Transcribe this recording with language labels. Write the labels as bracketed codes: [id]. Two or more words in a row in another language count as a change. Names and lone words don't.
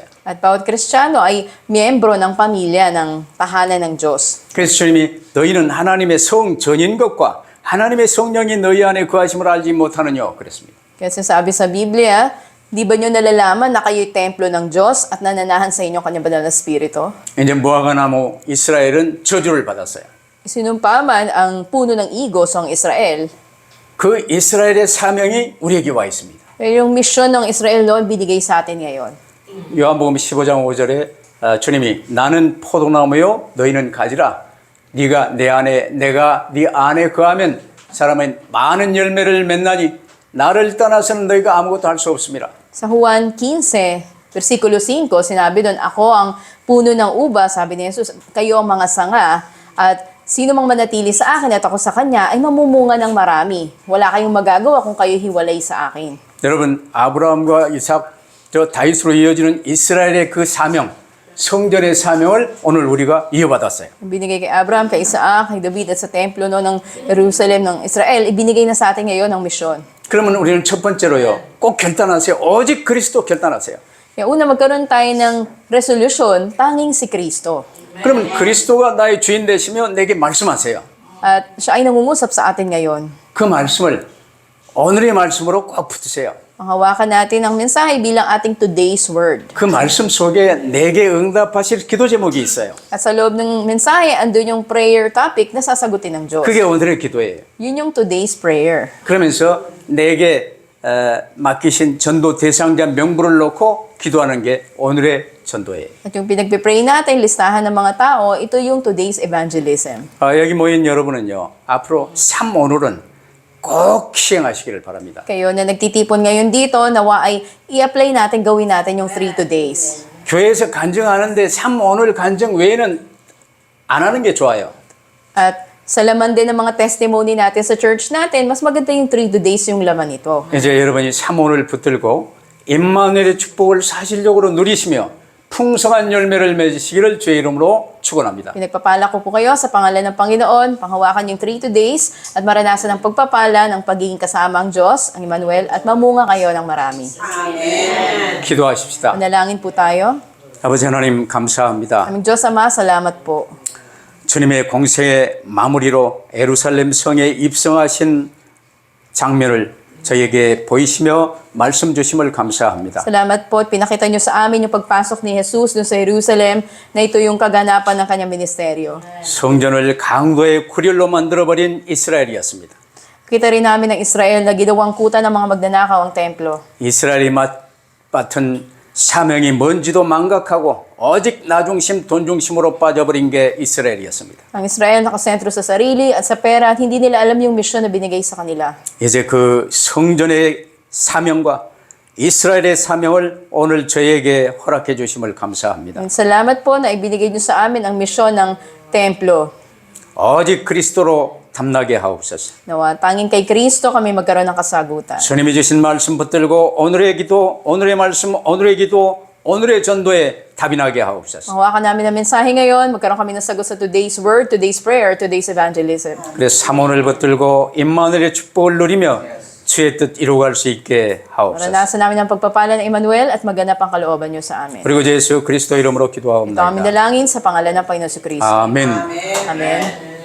[tl] At bawat Kristiyano ay miyembro ng pamilya ng tahanan ng Diyos. [ko] 그래서 주님이 너희는 하나님의 성 전인 것과 하나님의 성령이 너희 안에 거하심을 알지 못하느냐 그랬습니다. [tl] Kasi sabi sa Biblia, di ba nyo nalalaman na kayo'y templo ng Diyos at nananahan sa inyo kanyang banal na Espiritu? [ko] 이제 무화과나무 이스라엘은 저주를 받았어요. [tl] Sinumpa man ang puno ng igos ang Israel, [ko] 그 이스라엘의 사명이 우리에게 와 있습니다. [tl] pero yung misyon ng Israel noon binigay sa atin ngayon. [ko] 요한복음 15장 5절에 주님이 나는 포도나무요 너희는 가지라 네가 내 안에 내가 네 안에 거하면 사람은 많은 열매를 맺나니 나를 떠나서는 너희가 아무것도 할 수 없습니다. [tl] Sa Juan 15, versikulo 5, sinabi doon, ako ang puno ng uba, sabi ni Jesus, kayo ang mga sanga, at sino mang manatili sa akin at ako sa kanya ay mamumunga ng marami. Wala kayong magagawa kung kayo hiwalay sa akin. [ko] 여러분 아브라함과 이삭 저 다윗으로 이어지는 이스라엘의 그 사명 성전의 사명을 오늘 우리가 이어받았어요. [tl] Binigay kay Abraham, kay Isaac, kay David at sa templo no, ng Jerusalem ng Israel, ibinigay na sa atin ngayon ang misyon. [ko] 그러면 우리는 첫 번째로요 꼭 결단하세요. 오직 그리스도 결단하세요. [tl] Kaya una, magkaroon tayo ng resolution, tanging si Kristo. [ko] 그러면 그리스도가 나의 주인 되시면 내게 말씀하세요. [tl] At siya ay nangungusap sa atin ngayon. [ko] 그 말씀을 오늘의 말씀으로 꼭 붙으세요. [tl] Panghawakan natin ang mensahe bilang ating [en] today's word. [ko] 그 말씀 속에 내게 응답하실 기도 제목이 있어요. [tl] At sa loob ng mensahe, andun yung [en] prayer topic [tl] na sasagutin ng Diyos. [ko] 그게 오늘의 기도예요. [tl] Yun yung [en] today's prayer. [ko] 그러면서 내게 맡기신 전도 대상자 명부를 놓고 기도하는 게 오늘의 전도예요. [tl] At yung pinagpipray natin, listahan ng mga tao, ito yung [en] today's evangelism. [ko] 여기 모인 여러분은요. 앞으로 3오늘은 꼭 시행하시기를 바랍니다. [tl] Kayo na nagtitipon ngayon dito, nawa ay i-apply natin, gawin natin yung 3 today's. [ko] 교회에서 간증하는데 3오늘 간증 외에는 안 하는 게 좋아요. [tl] At sa laman din ng mga testimony natin sa church natin, mas maganda yung 3 today's yung laman ito. [ko] 이제 여러분이 3오늘 붙들고 임마누엘의 축복을 사실적으로 누리시며 풍성한 열매를 맺으시기를 주의 이름으로 축원합니다. [tl] Pinagpapala ko po kayo sa pangalan ng Panginoon, panghawakan yung 3 today's at maranasan ang pagpapala ng pagiging kasama ang Diyos, ang Emmanuel, at mamunga kayo ng marami. [ko] 기도하십시다. [tl] Manalangin po tayo. [ko] 아버지 하나님 감사합니다. [tl] Aming Diyos Ama, salamat po. [ko] 주님의 공생의 마무리로 예루살렘 성에 입성하신 장면을 저에게 보이시며 말씀 주심을 감사합니다. [tl] Salamat po at pinakita niyo sa amin yung pagpasok ni Jesus dun sa Jerusalem na ito yung kaganapan ng kanyang ministeryo. [ko] 성전을 강도의 구렬로 만들어버린 이스라엘이었습니다. [tl] Kita rin namin ng Israel na ginawang kuta ng mga magnanakaw ang templo. [ko] 이스라엘이 맡은 사명이 뭔지도 망각하고 오직 나중심 돈중심으로 빠져버린 게 이스라엘이었습니다. [tl] Ang Israel nakasentro sa sarili at sa pera at hindi nila alam yung misyon na binigay sa kanila. [ko] 이제 그 성전의 사명과 이스라엘의 사명을 오늘 저에게 허락해 주심을 감사합니다. [tl] Salamat po na ibinigay niyo sa amin ang misyon ng templo. [ko] 오직 그리스도로 담나게 하옵소서. [tl] Nawa, tanging kay Kristo kami magkaroon ng kasagutan. [ko] 주님이 주신 말씀 붙들고 오늘의 기도, 오늘의 말씀, 오늘의 기도, 오늘의 전도에 답이 나게 하옵소서. [tl] Mahawakan namin ang mensahe ngayon, magkaroon kami ng sagot sa [en] today's word, today's prayer, today's evangelism. [ko] 그래서 삼원을 붙들고 임마누엘의 축복을 누리며 주의 뜻 이루어갈 수 있게 하옵소서. [tl] Maranasan namin ang pagpapala ng Emmanuel at maganap ang kalooban niyo sa amin. [ko] 그리고 예수 그리스도 이름으로 [tl] Ito ang [ko] 기도하옵나이다. [tl] minalangin sa pangalan ng Panginoon si Kristo. [ko] 아멘. [tl] Amen.